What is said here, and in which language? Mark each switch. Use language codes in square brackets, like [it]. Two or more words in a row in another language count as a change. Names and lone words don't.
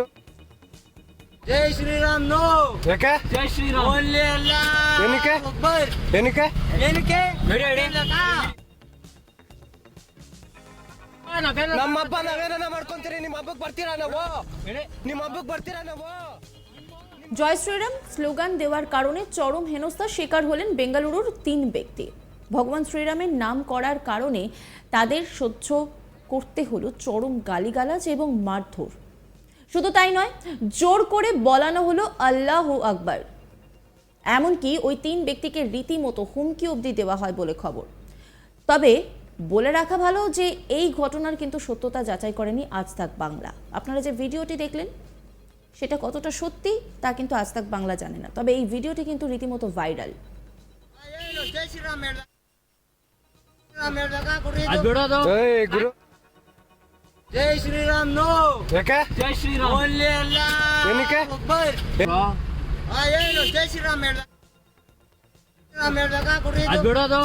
[kn] ಜೈ ಶ್ರೀರಾಮ್ ನೋ ಯಾಕೆ ಜೈ ಶ್ರೀರಾಮ್ ಓನ್ಲಿ ಅಲ್ಲ ಏನಕ್ಕೆ ಏನಕ್ಕೆ ಏನಕ್ಕೆ ನಮ್ಮ ಹಬ್ಬ ನಾವೇನ ಮಾಡ್ಕೊಂತೀರಿ ನಿಮ್ಮ ಹಬ್ಬಕ್ಕೆ ಬರ್ತೀರಾ ನಾವು ನಿಮ್ಮ ಹಬ್ಬಕ್ಕೆ ಬರ್ತೀರಾ ನಾವು [bn] জয় শ্রীরাম স্লোগান দেওয়ার কারণে চরম হেনস্থার শিকার হলেন বেঙ্গালুরুর 3 ব্যক্তি। ভগবান শ্রীরামের নাম করার কারণে তাদের সহ্য করতে হলো চরম গালিগালাজ এবং মারধর। শুধু তাই নয়, জোর করে বলানো হলো [ar] الله أكبر. [bn] এমনকি ওই 3 ব্যক্তিকে রীতিমতো হুমকি অবধি দেওয়া হয় বলে খবর। তবে বলে রাখা ভালো যে এই ঘটনার কিন্তু সত্যতা যাচাই করেনি আজ তাক বাংলা। আপনারা যে ভিডিওটি দেখলেন সেটা কতটা সত্যি তা কিন্তু আজ তাক বাংলা জানে না, তবে এই ভিডিওটি কিন্তু রীতিমতো ভাইরাল। [kn] জয় ಶ್ರೀರಾಮ್ ಬಿಡೋದು ಗುರು ಜೈ ಶ್ರೀರಾಮ್ ನೋ ಯಾಕೆ ಜೈ ಶ್ರೀರಾಮ್ ಓನ್ಲಿ ಅಲ್ಲ ಏನಕ್ಕೆ ಏನು ಜೈ ಶ್ರೀರಾಮ್ ಬಿಡೋದು